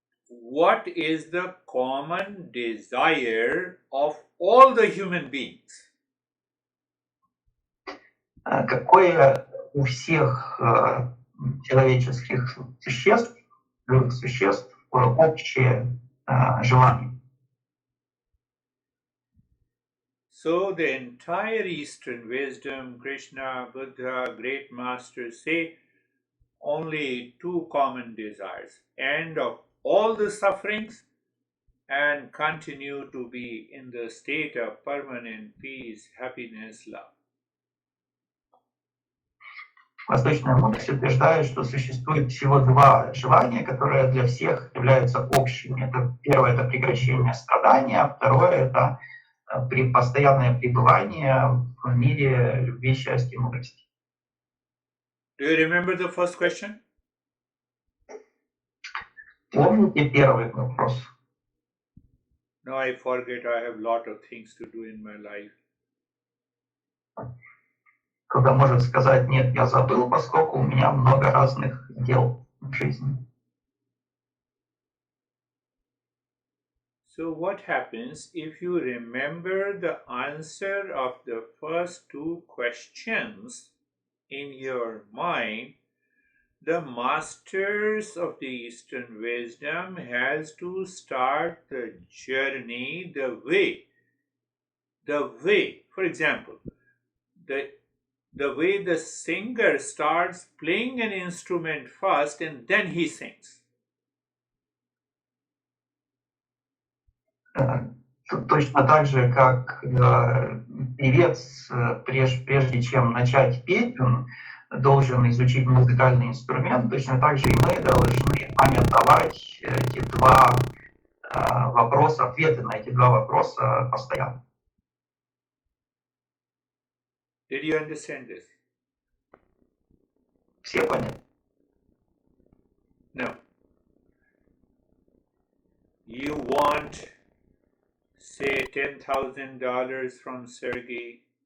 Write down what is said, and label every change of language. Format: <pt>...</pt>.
<en>What is the common desire of all the human beings?</en> <ru>Какое у всех человеческих существ, живых существ, общее желание?</ru> <en>So the entire Eastern wisdom, Krishna, Buddha, great masters say only two common desires: end of all the sufferings and continue to be in the state of permanent peace, happiness, love.</en> <ru>Восточная мудрость утверждает, что существует всего два желания, которые для всех являются общими. Первое — это прекращение страдания, а второе — это постоянное пребывание в мире любви, счастья и мудрости.</ru> <en>Do you remember the first question?</en> <ru>Помните первый вопрос?</ru> <en>No, I forget. I have a lot of things to do in my life.</en> <ru>Кто-то может сказать, нет, я забыл, поскольку у меня много разных дел в жизни.</ru> <en>So what happens if you remember the answer of the first two questions in your mind? The masters of the Eastern wisdom has to start the journey the way. For example, the way the singer starts playing an instrument first and then he sings.</en> <ru>Точно так же, как певец, прежде чем начать петь, он должен изучить музыкальный инструмент, точно так же и мы должны памятовать эти два вопроса, ответы на эти два вопроса постоянно.</ru> <en>Did you understand this?</en> <ru>Все поняли?</ru> <en>No. You want, say, $10,000 from Sergey.</en>